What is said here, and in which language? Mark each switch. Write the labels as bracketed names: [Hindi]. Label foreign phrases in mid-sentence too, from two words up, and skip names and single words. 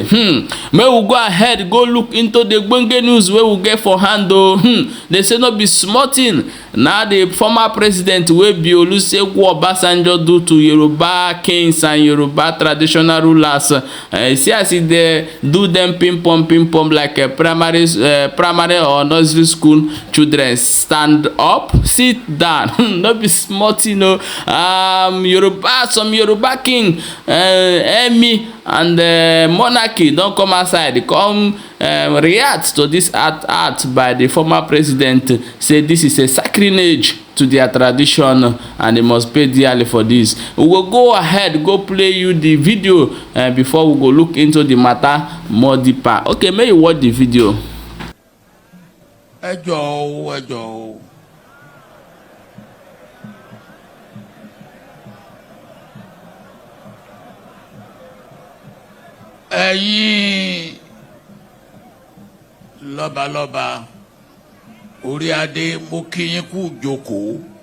[Nigerian Pidgin] May we go ahead go look into the gbonge news wey we get for hand though. They say no be small thing. Now the former president wey be Olusegun Obasanjo do to Yoruba kings and Yoruba traditional rulers. See as they do them ping pong like a primary or nursery school children. Stand up, sit down. No be small thing, you know. Some Yoruba king, Emmy and monarchy don't come outside. They come react to this act by the former president. Say this is a sacrilege to their tradition and they must pay dearly for this. We will go ahead, go play you the video before we go look into the matter more deeper. Okay, may you watch the video. [Yoruba] Ẹ jọ̀ọ́. Ẹ̀yin lọ́balọ́ba orí adé, mo kí yín kú jókòó.